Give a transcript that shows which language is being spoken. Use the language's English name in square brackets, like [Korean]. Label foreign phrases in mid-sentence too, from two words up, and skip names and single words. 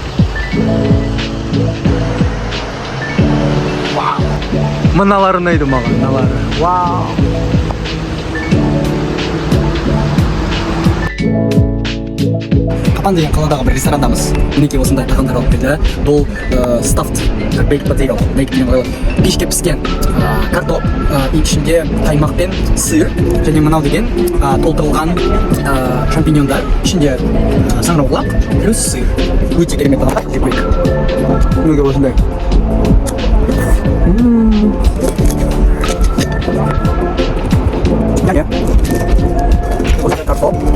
[Kazakh] Вау! Мыналары ұнайды маған, мыналары. Вау! Капан деген қаладағы бір ресторандамыз. Мінекей осындай тағамдар алып келді. Бұл [English] stuffed baked potato, [Kazakh] baked деген ғой. Пешке піскен картоп, ішінде қаймақ пен сыр, және мынау деген толтырылған шампиньондар, ішінде саңырауқұлақ плюс сыр. Өте керемет тағам, жеп көрейік. Мінекей осындай. Осындай картоп.